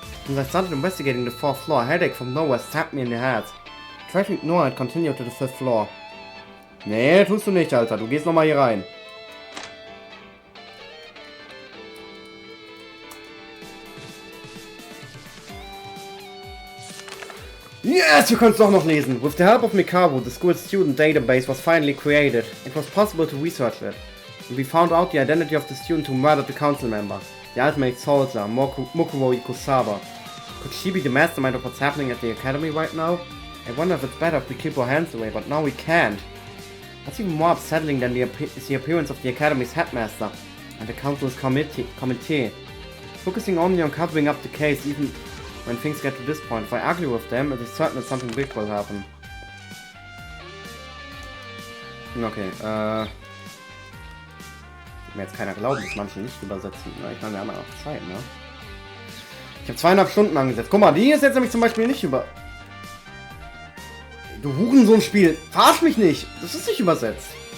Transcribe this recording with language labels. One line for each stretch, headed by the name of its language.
English: Since I started investigating the 4th floor, a headache from nowhere stabbed me in the head. I tried to ignore it, continued to the 5th floor.
German: Nee, tust du nicht, Alter. Du gehst nochmal hier rein.
English: Yes, you
German: kannst doch noch lesen.
English: With the help of Mikaro, the school's student database was finally created. It was possible to research it. And we found out the identity of the student who murdered the council member, the ultimate soldier, Mukuro Ikusaba. Could she be the mastermind of what's happening at the academy right now? I wonder if it's better if we keep our hands away, but now we can't. What's even more upsetting than the appearance of the academy's headmaster and the council's committee. Focusing only on covering up the case, even when things get to this point. If I argue with them, it is certain that something big will happen.
German: Okay, mir jetzt keiner glauben, dass manche nicht übersetzen. Ja, ich meine, wir haben ja noch Zeit, ne? Ich habe 2,5 Stunden angesetzt. Guck mal, die ist jetzt nämlich zum Beispiel nicht über... Du Hurensohn-Spiel, verarsch mich nicht. Das ist nicht übersetzt.